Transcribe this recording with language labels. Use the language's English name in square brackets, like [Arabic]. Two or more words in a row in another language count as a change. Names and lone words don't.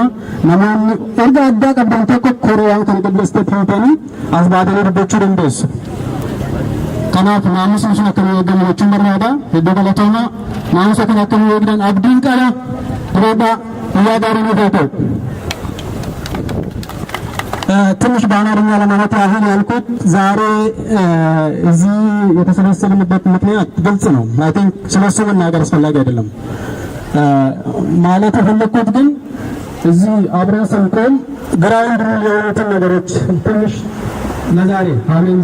[Oromo] Namoonni erga addaa qabdan tokko koree waan kana qilleessitee fuutanii as baatanii dubbachuu dandeessu. Kanaaf naamusni sun akka nu eegamu jechuun barbaada. Hedduu galatooma naamusa kana akka nu eegdan abdiin qaba. Dureedhaa guyyaa gaarii nuuf haa ta'u. [Amharic] ትንሽ በአማርኛ ለማለት ያህል ያልኩት ዛሬ እዚህ የተሰበሰብንበት ምክንያት ግልጽ ነው። [English] I think [Amharic] ስለሱ መናገር አስፈላጊ አይደለም። ማለት የፈለኩት ግን እዚህ አብረን ስንቆም [English] ground rule [Amharic] የሆኑትን ነገሮች ትንሽ ለዛሬ ሀሜን